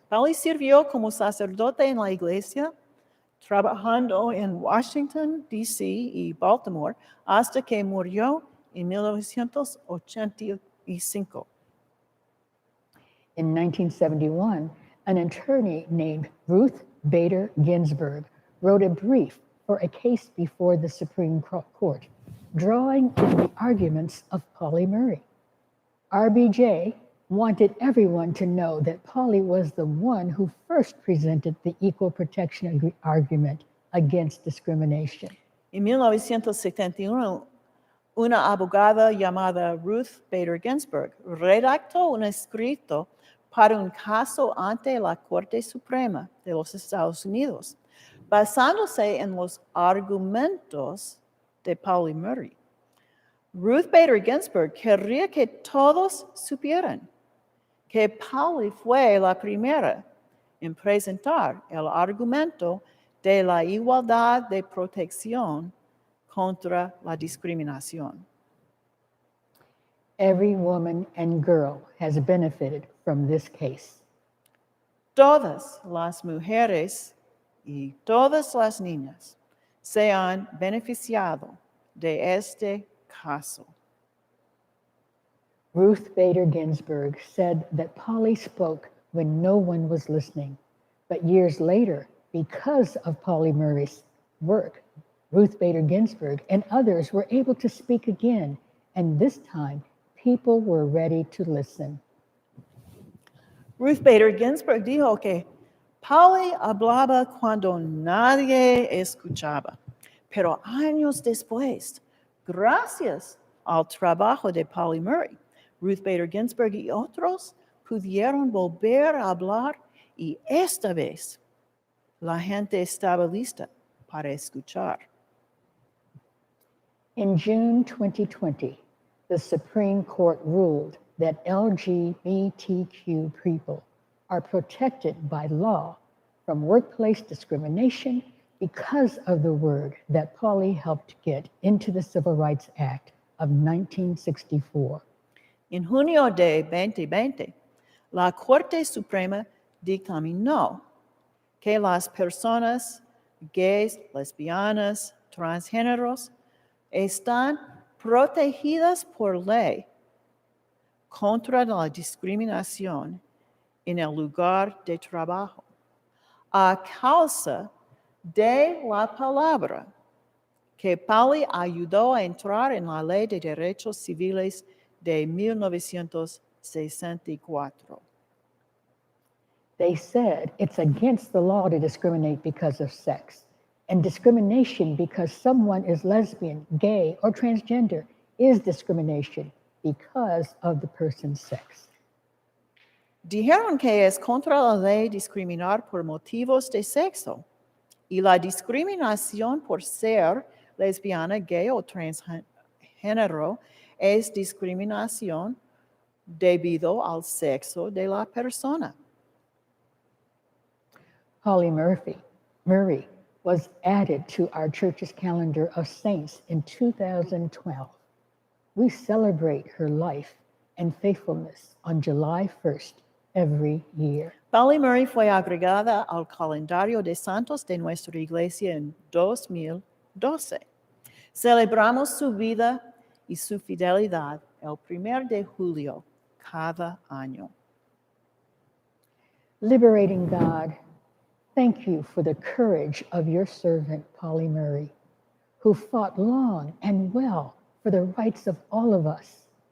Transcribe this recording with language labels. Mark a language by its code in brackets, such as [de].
[es] Pauli sirvió como sacerdote en la iglesia, trabajando en Washington, D.C. y Baltimore, hasta que murió en 1985. [en] In 1971, an attorney named Ruth Bader Ginsburg wrote a brief for a case before the Supreme Court, drawing on the arguments of Pauli Murray. RBJ wanted everyone to know that Pauli was the one who first presented the equal protection argument against discrimination. [es] En 1971, una abogada llamada Ruth Bader Ginsburg redactó un escrito para un caso ante la Corte Suprema de los Estados Unidos, basándose en los argumentos de Pauli Murray. Ruth Bader Ginsburg quería que todos supieran que Pauli fue la primera en presentar el argumento de la igualdad de protección contra la discriminación. [en] Every woman and girl has benefited from this case. [es] Todas las mujeres y todas las niñas se han beneficiado de este caso. [en] Ruth Bader Ginsburg said that Pauli spoke when no one was listening, but years later, because of Pauli Murray's work, Ruth Bader Ginsburg and others were able to speak again, and this time, people were ready to listen. [es] Ruth Bader Ginsburg dijo que Pauli hablaba cuando nadie escuchaba, pero años después, gracias al trabajo de Pauli Murray, Ruth Bader Ginsburg y otros pudieron volver a hablar y esta vez la gente estaba lista para escuchar. [en] In June 2020, the Supreme Court ruled that LGBTQ people are protected by law from workplace discrimination because of the word that Pauli helped get into the Civil Rights Act of 1964. [es] En junio de 2020, la Corte Suprema dictaminó que las personas gays, lesbianas, transgéneros están protegidas por ley contra la discriminación en el lugar de trabajo a causa de la palabra que Pauli ayudó a entrar en la Ley de Derechos Civiles de 1964. [en] They said it's against the law to discriminate because of sex, and discrimination because someone is lesbian, gay, or transgender is discrimination because of the person's sex. [es] Dijeron que es contra la ley discriminar por motivos de sexo, y la discriminación por ser lesbiana, gay o transgénero es discriminación debido al sexo de la persona. [en] Pauli Murray was added to our church's calendar of saints in 2012. We celebrate her life and faithfulness on July 1st every year. [es] Pauli Murray fue agregada al calendario de santos de nuestra iglesia en 2012. Celebramos su vida y su fidelidad el 1 de julio cada año. [en] Liberating God, thank you for the courage of your servant, Pauli Murray, who fought long and well for the rights of all of us.